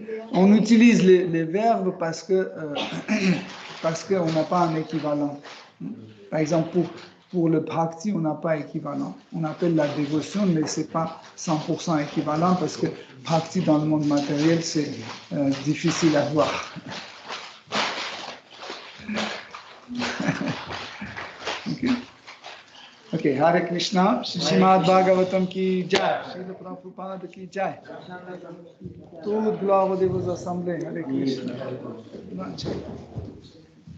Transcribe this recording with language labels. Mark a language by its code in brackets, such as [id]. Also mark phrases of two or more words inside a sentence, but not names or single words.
[fr] On utilise les verbes parce qu'on n'a pas un équivalent. Par exemple, pour le bhakti, on n'a pas équivalent. On appelle la dévotion, mais ce n'est pas 100% équivalent parce que bhakti dans le monde matériel, c'est difficile à voir. [hi] Ok, [sa] हरे कृष्ण, [hi] श्रीमद् भागवतम् की जय, श्रील प्रभुपाद की जय. [fr] Toute gloire aux assemblées, [sa] हरे कृष्ण.